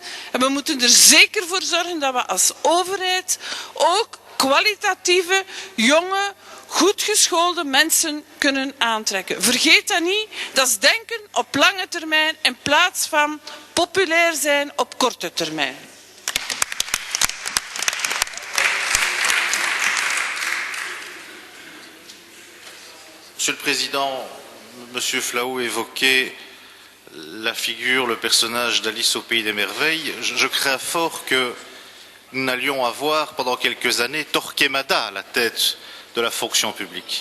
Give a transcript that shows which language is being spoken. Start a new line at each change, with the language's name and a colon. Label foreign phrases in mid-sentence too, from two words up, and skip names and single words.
Dutch: En we moeten er zeker voor zorgen dat we als overheid ook kwalitatieve, jonge, goed geschoolde mensen kunnen aantrekken. Vergeet dat niet, dat is denken op lange termijn in plaats van populair zijn op korte termijn.
French: Monsieur le Président, Monsieur Flahou évoquait la figure, le personnage d'Alice au Pays des Merveilles. Je crains fort que nous n'allions avoir pendant quelques années Torquemada à la tête de la fonction publique.